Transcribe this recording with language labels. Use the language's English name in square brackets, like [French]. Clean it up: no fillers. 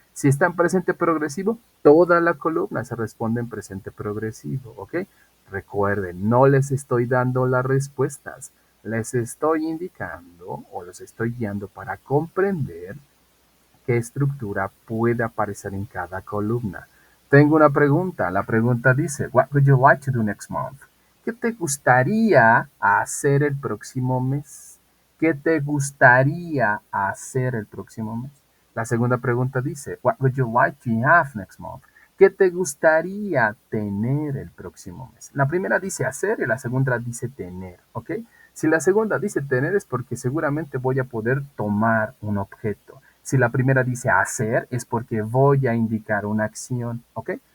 [Spanish] Si está en presente progresivo, toda la columna se responde en presente progresivo, ¿ok? Recuerden, no les estoy dando las respuestas, les estoy indicando o los estoy guiando para comprender qué estructura puede aparecer en cada columna. Tengo una pregunta. La pregunta dice, [English] What would you like to do next month? [Spanish] ¿Qué te gustaría hacer el próximo mes? ¿Qué te gustaría hacer el próximo mes? La segunda pregunta dice, [English] What would you like to have next month? [Spanish] ¿Qué te gustaría tener el próximo mes? La primera dice hacer y la segunda dice tener, ¿ok? Si la segunda dice tener es porque seguramente voy a poder tomar un objeto. Si la primera dice hacer, es porque voy a indicar una acción, ¿ok?